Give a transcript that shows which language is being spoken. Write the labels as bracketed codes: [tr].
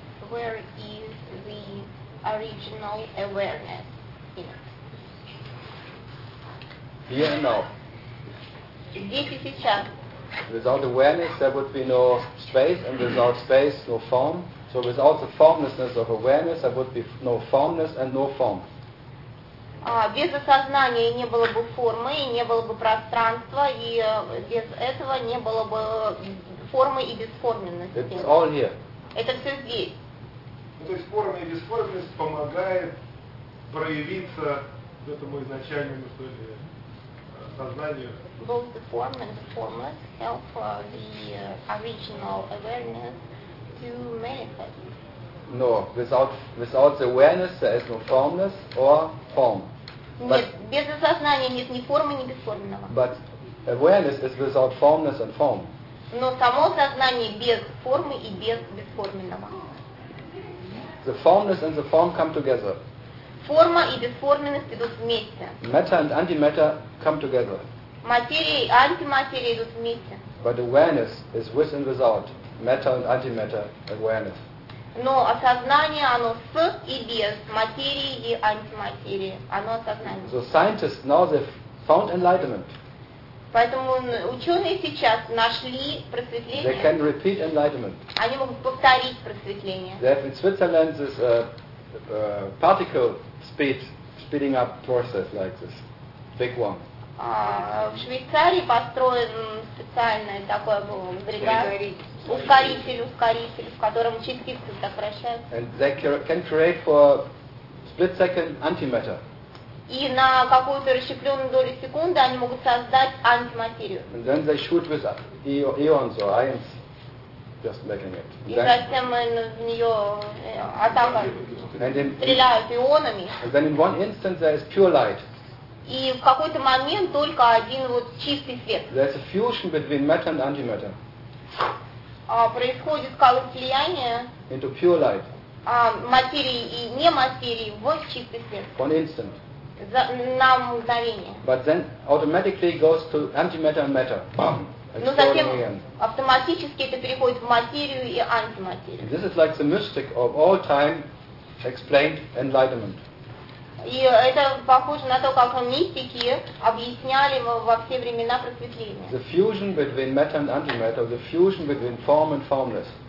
[en] Where is the original awareness in it? Here and now. [ru] Здесь и сейчас. [en] Without awareness there would be no space, and without space no form. So without the formlessness of awareness there would be no formness and no form. [ru] Без осознания не было бы формы, не было бы пространства, и без этого не было бы формы и бесформенности. [en] It's all here. [ru] Это все здесь. Ну, то есть форма и бесформенность помогает проявиться этому изначальному, что ли, сознанию. [en] Both the form and the formless help the original awareness to manifest. No, without the awareness there is no formless or form. [ru] Нет, без осознания нет ни формы, ни бесформенного. [en] But awareness is without formless and form. [ru] Но само сознание без формы и без бесформенного. [en] The formless and the form come together. [ru] Форма и бесформенность идут вместе. [en] Matter and antimatter come together. [ru] Материя и антиматерия идут вместе. [en] But awareness is with and without matter and antimatter awareness. [ru] Но осознание, оно с и без материи и антиматерии. Оно осознание. [en] So scientists now they've found enlightenment. [ru] Поэтому ученые сейчас нашли просветление. [en] They can repeat enlightenment. [ru] Они могут повторить просветление. [en] They have in Switzerland this particle speeding up process like this. Big one. [ru] В Швейцарии построен специальный такой бригад. Ускоритель, в котором частицы так вращаются. [en] And they can create for split second antimatter. [ru] И на какую-то расщепленную долю секунды они могут создать антиматерию. [en] And then they shoot with ions or ions, just making it. [ru] И затем в нее атака стреляют ионами. [en] And then in one instant there is pure light. [ru] И в какой-то момент только один вот чистый свет. [en] There is a fusion between matter and antimatter. [ru] Происходит как слияние [en] into pure light. [ru] Материи и нематерии в чистый свет. [en] One instant. [ru] На мгновение. [en] But then automatically goes to antimatter and matter. [ru] Но затем автоматически это переходит в материю и антиматерию. [en] This is like the mystic of all time explained enlightenment. [ru] И это похоже на то, как мистики объясняли во все времена просветления. [en] The fusion between matter and antimatter, the fusion between form and formless.